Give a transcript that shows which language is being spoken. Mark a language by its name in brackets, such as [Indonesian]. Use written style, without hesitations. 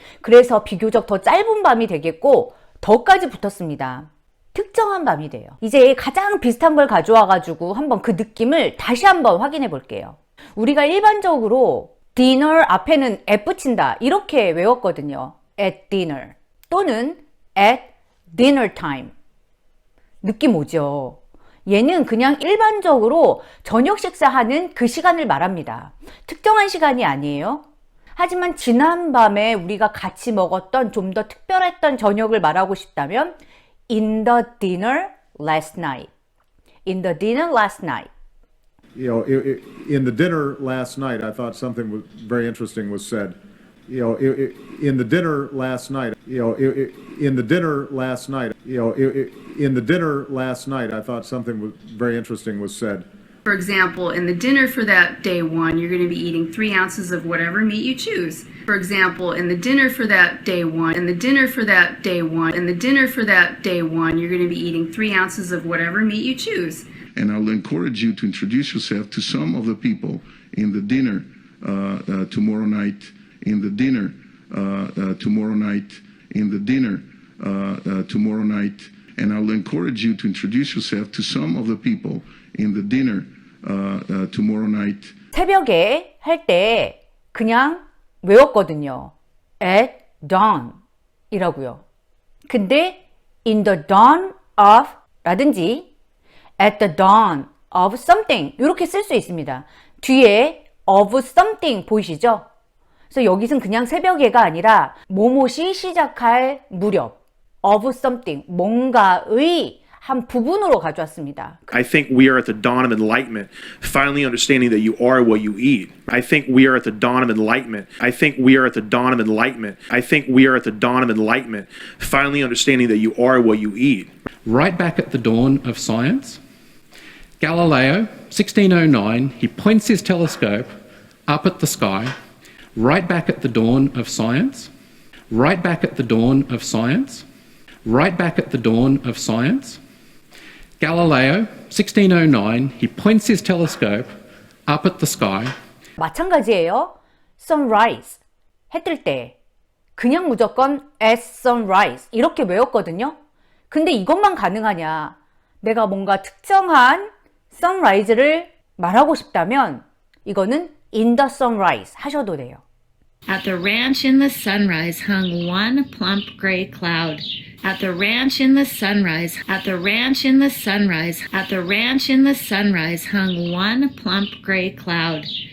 [Korean] 그래서 비교적 더 짧은 밤이 되겠고 더까지 붙었습니다. 특정한 밤이 돼요. 이제 가장 비슷한 걸 가져와 가지고 한번 그 느낌을 다시 한번 확인해 볼게요. 우리가 일반적으로 dinner 앞에는 at 붙인다 이렇게 외웠거든요. [English] at dinner 또는 at dinner time. [Korean] 느낌 오죠? 얘는 그냥 일반적으로 저녁 식사하는 그 시간을 말합니다. 특정한 시간이 아니에요. 하지만 지난밤에 우리가 같이 먹었던 좀 더 특별했던 저녁을 말하고 싶다면 [English] in the dinner last night. In the dinner last night. You know, in the dinner last night, I thought something very interesting was said. You know, in the dinner last night, you know, in the dinner last night, you know, in the dinner last night, I thought something very interesting was said. For example, in the dinner for that day one, you're going to be eating 3 ounces of whatever meat you choose. For example, in the dinner for that day one, in the dinner for that day one, in the dinner for that day one, you're going to be eating 3 ounces of whatever meat you choose. And I'll encourage you to introduce yourself to some of the people in the dinner tomorrow night, in the dinner tomorrow night, in the dinner tomorrow night. And I'll encourage you to introduce yourself to some of the people in the dinner tomorrow night. [Korean] 새벽에 할 때 그냥 외웠거든요. at dawn 이라고요. 근데 in the dawn of 라든지 at the dawn of something 이렇게 쓸 수 있습니다. 뒤에 of something 보이시죠? 그래서 여기서는 그냥 새벽에가 아니라 뭐뭇이 시작할 무렵 of something 뭔가의 한 부분으로 가져왔습니다. [English] I think we are at the dawn of enlightenment, finally understanding that you are what you eat. I think we are at the dawn of enlightenment. I think we are at the dawn of enlightenment. I think we are at the dawn of enlightenment, finally understanding that you are what you eat. Right back at the dawn of science, Galileo, 1609, he points his telescope up at the sky. Right back at the dawn of science, right back at the dawn of science, right back at the dawn of science, Galileo, 1609, he points his telescope up at the sky. [Korean] 마찬가지예요. sunrise, 해 뜰 때. 그냥 무조건 at sunrise 이렇게 외웠거든요. 근데 이것만 가능하냐? 내가 뭔가 특정한 sunrise를 말하고 싶다면 이거는 in the sunrise 하셔도 돼요. [English] At the ranch in the sunrise hung one plump gray cloud. At the ranch in the sunrise, at the ranch in the sunrise, at the ranch in the sunrise hung one plump gray cloud.